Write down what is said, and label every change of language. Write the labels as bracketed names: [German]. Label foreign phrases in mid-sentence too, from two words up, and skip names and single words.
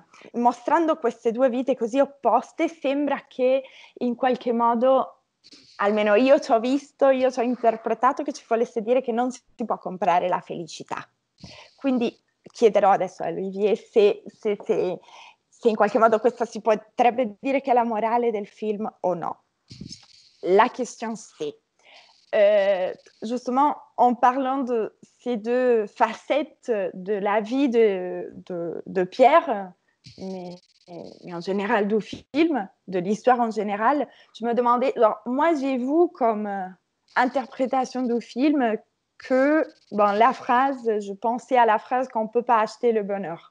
[Italian] Mostrando queste due vite così opposte, sembra che in qualche modo, almeno io ci ho visto, io ci ho interpretato che ci volesse dire che non si può comprare la felicità. Quindi chiederò adesso a Olivier se in qualche modo questa si potrebbe dire che è la morale del film o no. [French] La question c'est, justement, en parlant de ces deux facettes de la vie de Pierre, mais en général du film, de l'histoire en général, je me demandais, alors, moi j'ai vu comme interprétation du film que, bon, la phrase, je pensais à la phrase qu'on ne peut pas acheter le bonheur.